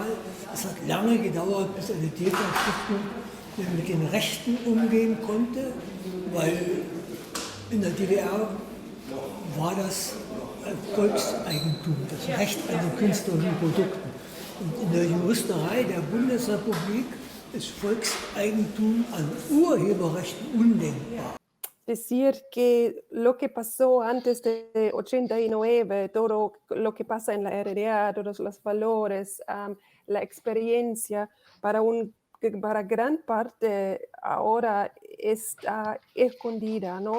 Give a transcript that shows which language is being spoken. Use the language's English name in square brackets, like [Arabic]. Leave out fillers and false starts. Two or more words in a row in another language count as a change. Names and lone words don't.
[German] Es hat lange gedauert, bis eine DEFA-Stiftung mit den Rechten umgehen konnte, weil in der DDR war das Volkseigentum, das Recht an den künstlerischen Produkten. Und in der Juristerei der Bundesrepublik ist Volkseigentum an Urheberrechten undenkbar. [Spanish] Decir que lo que pasó antes de 89, todo lo que pasa en la RDA, todos los valores, la experiencia, para gran parte ahora está escondida, ¿no?